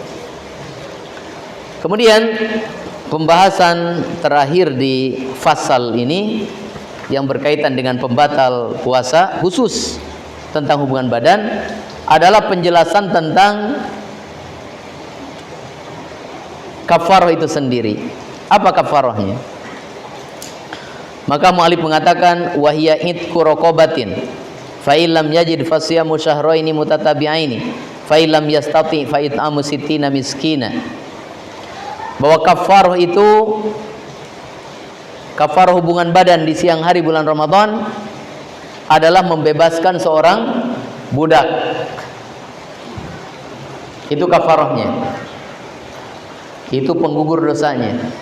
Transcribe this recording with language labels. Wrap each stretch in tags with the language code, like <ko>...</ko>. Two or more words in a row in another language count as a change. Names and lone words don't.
<id>Kemudian pembahasan terakhir di fasal ini yang berkaitan dengan pembatal puasa khusus tentang hubungan badan adalah penjelasan tentang kafarah itu sendiri. Apa kafarahnya? Maka mu'alif mengatakan</id> <ar>وهي عتق رقبة فإن لم يجد فصيام شهرين متتابعين فإن لم يستطع فإطعام ستين مسكينا.</ar> <id>Bahwa kafarah itu, kafarah hubungan badan di siang hari bulan Ramadan adalah membebaskan seorang budak. Itu kafarahnya. Itu penggugur dosanya.</id>